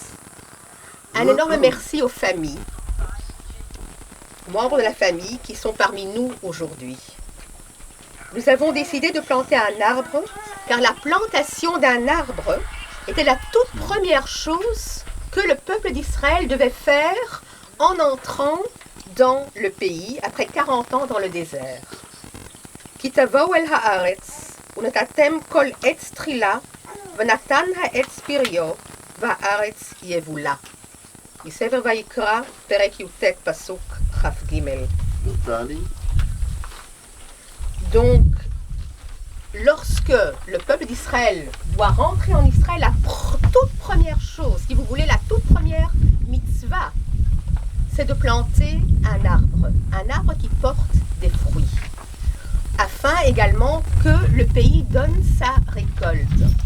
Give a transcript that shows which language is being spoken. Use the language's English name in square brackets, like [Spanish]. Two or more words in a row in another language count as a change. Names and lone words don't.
[French] Un énorme merci aux familles, membres de la famille qui sont parmi nous aujourd'hui. Nous avons décidé de planter un arbre, car la plantation d'un arbre était la toute première chose que le peuple d'Israël devait faire en entrant dans le pays après 40 ans dans le désert. [Hebrew] כי תבואו אל הארץ, ונטעתם כל עץ מאכל, ונתן העץ פריו, והארץ יבולה. ספר ויקרא, פרק יט פסוק כג. [French] Donc, lorsque le peuple d'Israël doit rentrer en Israël, la toute première chose, si vous voulez, la toute première mitzvah, c'est de planter un arbre qui porte des fruits, afin également que le pays donne sa récolte.